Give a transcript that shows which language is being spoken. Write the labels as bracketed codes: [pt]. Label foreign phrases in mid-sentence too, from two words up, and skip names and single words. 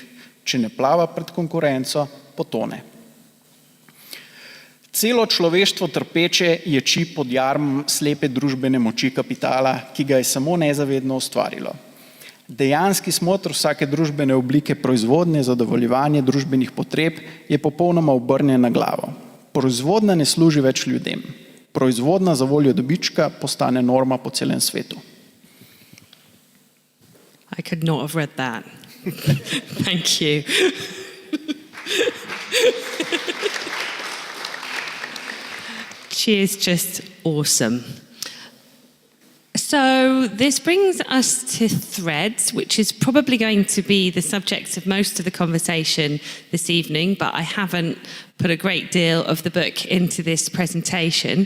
[sl] Če ne plava pred konkurenco, potone. Celo človeštvo trpeče ječi pod jarmom slepe družbene moči kapitala, ki ga je samo nezavedno ustvarilo. Dejanski smotr vsake družbene oblike proizvodnje, zadovoljevanje družbenih potreb je popolnoma obrnjen na glavo. Proizvodnja ne služi več ljudem. Proizvodnja za voljo dobička postane norma po celem svetu. [en] I could not have read that. Thank you. She is just awesome. So this brings us to threads, which is probably going to be the subject of most of the conversation this evening, but I haven't put a great deal of the book into this presentation.